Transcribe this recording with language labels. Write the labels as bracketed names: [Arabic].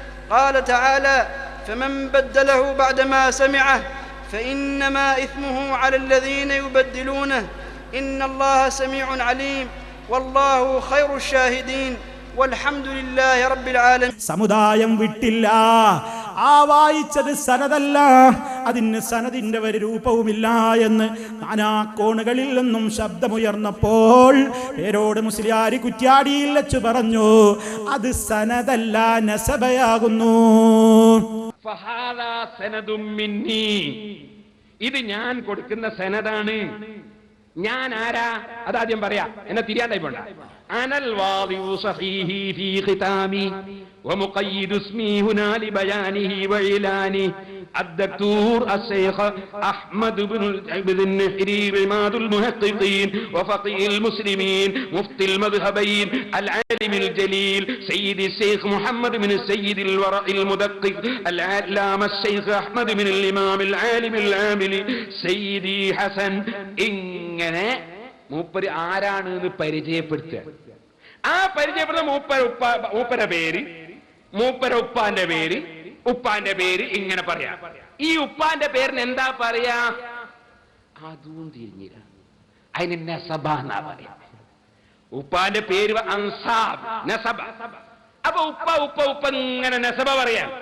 [Arabic] قال تعالى: فمن بدله بعدما سمعه فإنما إثمه على الذين يبدلونه، إن الله سميع عليم، والله خير الشاهدين، والحمد لله رب العالمين. [Malayalam] സമുദായം വിട്ടില്ല. ആ വായിച്ചത് സനദല്ല, അതിന് സനദിന്റെ ഒരു രൂപവുമില്ല എന്ന് നാനാകോണുകളിൽ നിന്നും ശബ്ദമുയർന്നപ്പോൾ പേരോട് മുസ്ലിയാരി കുറ്റ്യാടിയിൽ വെച്ച് പറഞ്ഞു, അത് സനദല്ല, നസബയാകുന്നു. [Arabic] ഫഹാദാ സനദും മിന്നി, [Malayalam] ഇത് ഞാൻ കൊടുക്കുന്ന സനദാണ്. ഞാൻ ആരാ അതാദ്യം പറയാ, എന്നെ തിരിയാണ്ടായി പോണ്ട. [Arabic] അനൽ വാദിഉ സഹീഹി ഫീ ഖിതാമി വമുഖയ്യിദു ഇസ്മി ഹുനാ ലിബയാനിഹി വഇലാനി الدكتور الشيخ أحمد بن النحري عماد المحققين وفقيه المسلمين مفتي المذهبين العالم الجليل سيد الشيخ محمد بن السيد الورع المدقق العلامة الشيخ أحمد بن الإمام العالم العامل سيدي حسن [Malayalam] ഇങ്ങനെ മൂപ്പര് ആരാണെന്ന് പരിചയപ്പെടുത്തുക. ആ പരിചയപ്പെടുന്ന മൂപ്പരുടെ പേര്, മൂപ്പര ഉപ്പാന്റെ പേര്, ഉപ്പാന്റെ പേര് ഇങ്ങനെ പറയാ. ഈ ഉപ്പാന്റെ പേരിന് എന്താ പറയാ? അതും തിരിഞ്ഞില്ല, അതിന് നസബ എന്നാ പറയാ. ഉപ്പാന്റെ പേര് അൻസാബ്, നസബ. അപ്പൊ ഉപ്പ ഉപ്പ ഉപ്പ ഇങ്ങനെ നസബ പറയാൻ.